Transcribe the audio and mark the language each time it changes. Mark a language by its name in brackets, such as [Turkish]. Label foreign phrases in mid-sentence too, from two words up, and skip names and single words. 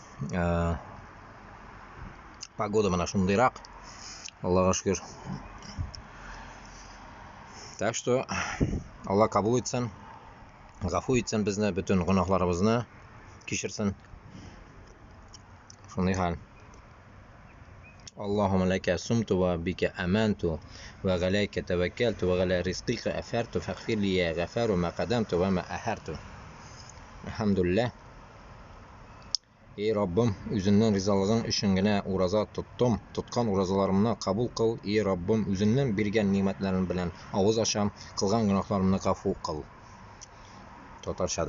[Uzbek] Pagoda mana shundayroq. Allohga shukr. [Russian] Так что [Uzbek] Alloh qabul etsin, g'afur etsin bizni, butun gunohlarimizni kechirsin. Shunday hal. [Arabic] اللهم لك صمت وبك آمنت وعليك توكلت وعلى رزقك أفرت فاغفر لي يا غفار ما قدمت وما أخرت. [Tatar] Elhamdülillah. Ey Rabbim, üzündən rizalığın işingine uraza tuttum. Tutqan urazalarımını qabul qıl. Ey Rabbim, üzündən birgən nimetlerin bilen ağız açam. Qılğan günahlarımını qafu qıl. Tatarşada.